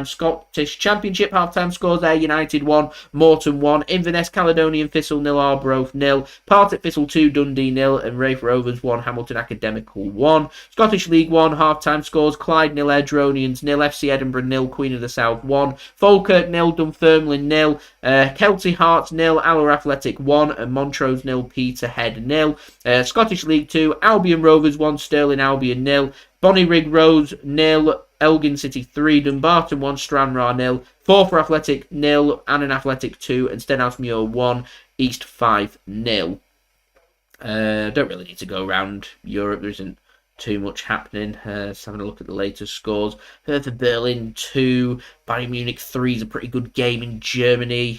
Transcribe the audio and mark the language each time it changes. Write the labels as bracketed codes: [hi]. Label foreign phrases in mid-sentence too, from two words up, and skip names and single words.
[en] Scottish Championship half-time scores there, United 1, Morton 1, Inverness Caledonian Thistle 0, Arbroath 0, Partick Thistle 2, Dundee 0, and Rafe Rovers 1, Hamilton Academical 1. Scottish League 1 half-time scores, Clyde 0, Airdronians 0, FC Edinburgh 0, Queen of the South 1, Falkirk 0, Dunfermline 0, Kelty Hearts 0, Alloa Athletic 1, and Montrose 0, Peterhead 0. Scottish League 2, Albion Rovers 1, Stirling Albion 0, Bonnyrigg Rose 0, Elgin City 3, Dumbarton 1, Stranraer 0, Forfar Athletic 0, Annan Athletic 2, and Stenhousemuir 1, East 5-0. Don't really need to go around Europe. There isn't too much happening. Just having a look at the latest scores. Hertha Berlin 2, Bayern Munich 3 is a pretty good game in Germany.